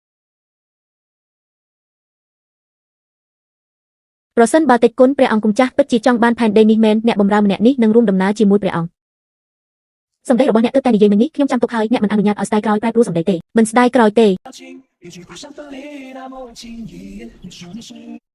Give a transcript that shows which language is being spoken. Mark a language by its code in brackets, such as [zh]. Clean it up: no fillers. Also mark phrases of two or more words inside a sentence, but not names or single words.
[km] ប្រសិនបើតិចគុណព្រះអង្គម្ចាស់ពិតជាចង់បានផែនដីនេះមែនអ្នកបម្រើម្នាក់នេះនឹងរួមដំណើរជាមួយព្រះអង្គសម្ដីរបស់អ្នកទើបតែនិយាយមិញនេះខ្ញុំចាំទុកហើយអ្នកមិនអនុញ្ញាតឲ្យស្ដាយក្រោយប្រែប្រួលសម្ដីទេមិនស្ដាយក្រោយទេ [zh] 一句不想分离，那么温情一眼。你说你是雨。